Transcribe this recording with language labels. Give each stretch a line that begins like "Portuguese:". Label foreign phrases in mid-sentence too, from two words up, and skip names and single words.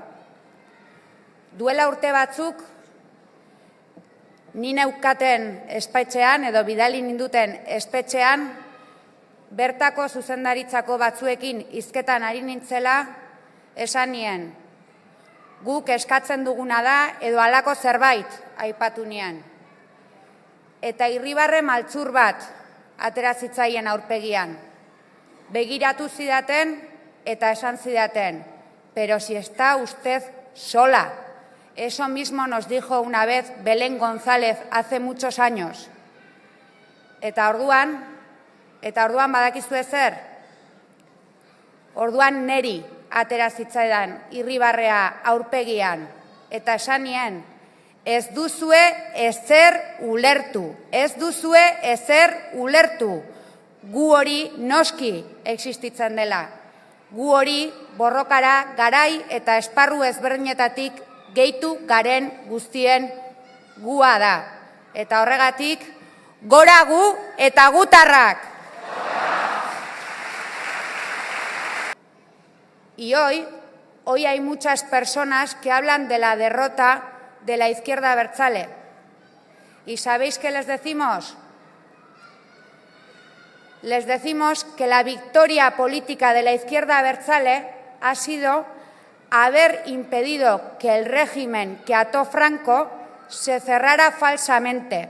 Basque: Duela urte batzuk, ni neukaten espetxean edo bidali ninduten espetxean, bertako zuzendaritzako batzuekin hizketan ari nintzela, esan nien. Guk eskatzen duguna da edo halako zerbait aipatu nien. Eta irribarre maltzur bat atera zitzaien aurpegian. Begiratu zidaten eta esan zidaten,
Spanish: pero si está usted sola. Eso mismo nos dijo una vez Belén González hace muchos años.
Basque: Eta orduan badakizue zer? Orduan neri atera zitzaidan irribarrea aurpegian. Eta esan nien, ez duzue ezer ulertu. Ez duzue ezer ulertu. Gu hori noski existitzen dela. Gu hori borrokara garai eta esparru ezberdinetatik gehitu garen guztien gua da. Eta horregatik, gora gu eta gutarrak!
Spanish: Y hoy hay muchas personas que hablan de la derrota de la izquierda abertzale. ¿Y sabéis qué les decimos? Les decimos que la victoria política de la izquierda abertzale ha sido haber impedido que el régimen que ató Franco se cerrara falsamente.